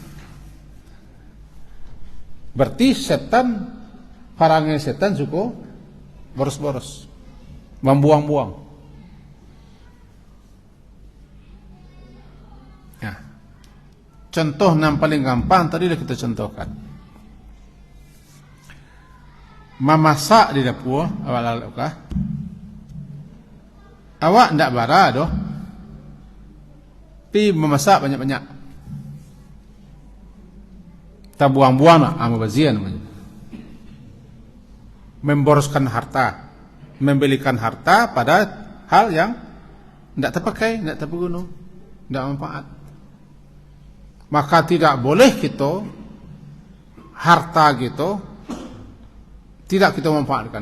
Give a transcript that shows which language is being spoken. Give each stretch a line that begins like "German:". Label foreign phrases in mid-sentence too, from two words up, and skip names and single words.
Indonesian: Berarti setan, perangai setan suku boros-boros, membuang-buang. Nah, contoh yang paling gampang tadi kita contohkan. Memasak di dapur awal-awal kah?
Minangkabau: Awak ndak bara doh.
Indonesian: Tapi memasak banyak-banyak. Tak buang-buang nak mubazir namanya. Memboroskan harta, membelikan harta pada hal yang ndak terpakai, ndak terguna, ndak manfaat. Maka tidak boleh kita harta gitu tidak kita manfaatkan.